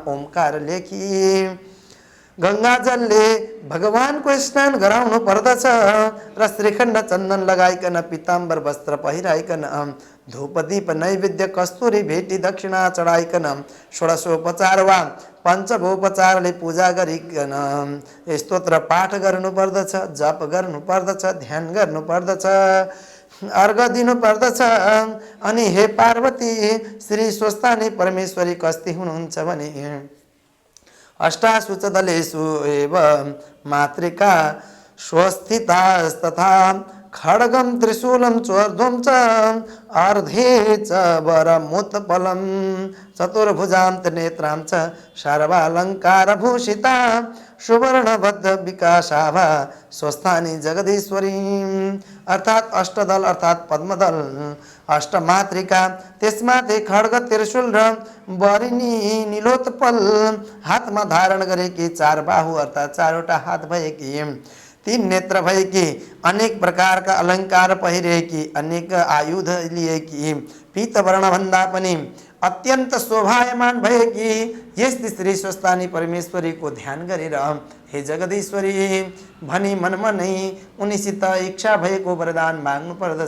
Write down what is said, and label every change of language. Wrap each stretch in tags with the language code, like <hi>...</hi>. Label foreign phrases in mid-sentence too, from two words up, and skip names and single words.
<ne>ओमकार लेखी गङ्गाजलले भगवानको स्नान गराउनु पर्दछ र श्रीखण्ड चन्दन लगाइकन पीताम्बर वस्त्र पहिराइकन धूप दीप नैवेद्य कस्तुरी भेटी दक्षिणा चढाइकन षोडशोपचार वा पञ्चभोपचारले पूजा गरिकन स्तोत्र पाठ गर्नु पर्दछ, जप गर्नु पर्दछ, ध्यान गर्नु पर्दछ, अर्घ दिनु पर्दछ। अनि हे पार्वती, श्री स्वस्थानी परमेश्वरी कस्ती हुनुहुन्छ भने</ne> <sa>अष्टाशुच दलेषु एव मातृका स्वस्थितास्तथा खड्गं त्रिशूलं चोर्ध्वं च अर्धे च वरमुत्पलं चतुर्भुजां त्रिनेत्रां च सर्वालङ्कारभूषिता सुवर्णबद्ध विकासाभा स्वस्थानी जगदीश्वरी।</sa> <ne>अर्थात अष्टदल अर्थात पद्मदल अष्टमातृका त्यसमाथि खड्ग त्रिशूल र वरिणी नीलोत्पल हातमा धारण गरेकी चार बाहु अर्थात चारवटा हात भएकी तीन नेत्र भएकी अनेक प्रकारका अलङ्कार पहिरेकी अनेक आयुध लिएकी पीतवर्ण भन्दा पनि अत्यन्त शोभायमान भएकी यस्ती श्री स्वस्थानी परमेश्वरीको ध्यान गरेर हे जगदीश्वरी भनी मनमा नै उनीसित इच्छा भएको वरदान माग्नु पर्दछ।</ne>